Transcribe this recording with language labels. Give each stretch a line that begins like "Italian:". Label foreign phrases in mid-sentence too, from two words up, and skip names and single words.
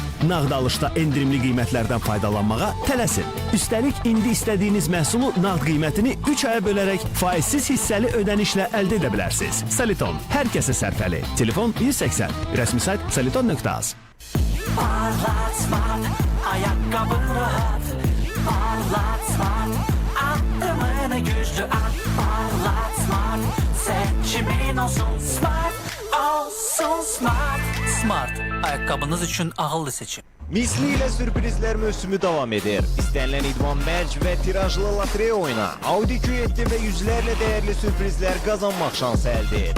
Azerbaijani: Nağd alışda endirimli qiymətlərdən faydalanmağa tələsin. Üstəlik indi istədiyiniz məhsulu nağd qiymətini 3 aya bölərək faizsiz hissəli ödənişlə əldə edə bilərsiniz. Saliton, hər kəsə sərfəli. Telefon 180, rəsmi sayt saliton.az.
Turkish: Parlat Smart, ayakkabın rahat. Parlat Smart, adımını güçlü at. Parlat Smart, seçimin olsun Smart, olsun Smart.
Azerbaijani: Smart, ayakkabınız üçün ağıllı seçim. Misli ilə sürprizlər mövsümü davam edir. İstənilən idman mərc və tirajlı lotereya oyna. Audi Q7 və yüzlərlə dəyərli sürprizlər qazanmaq şansı əldə et.